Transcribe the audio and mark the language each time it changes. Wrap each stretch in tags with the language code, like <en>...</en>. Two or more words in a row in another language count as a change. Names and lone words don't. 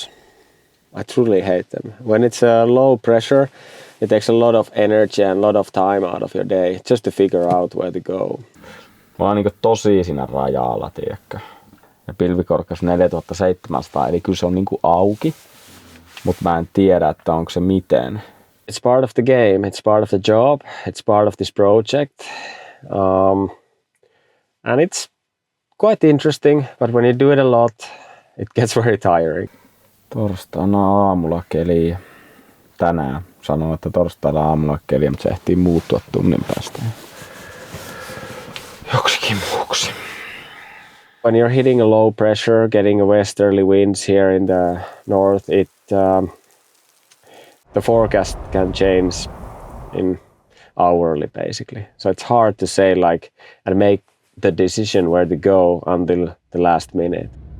<en>I truly hate them. When it's low pressure, it takes a lot of energy and a lot of time out of your day just to figure out where to go.</en> <fi>Mä oon niinku tosi siinä rajalla, tiedätkö. Ja pilvikorkeus 4700, eli kyllä se on niinku auki, mutta mä en tiedä, että onko se miten.</fi> <en>It's part of the game, it's part of the job, it's part of this project. And it's quite interesting, but when you do it a lot, it gets very tiring.</en> <fi>Torstaina aamulla keli. Tänään sanoin, että torstaina aamulla keli, mutta se ehtii muuttua tunnin päästä joksikin muuksi.</fi> <en>When you're hitting a low pressure, getting a westerly winds here in the north, the forecast can change in hourly basically. So it's hard to say like and make the decision where to go until the last minute.</en>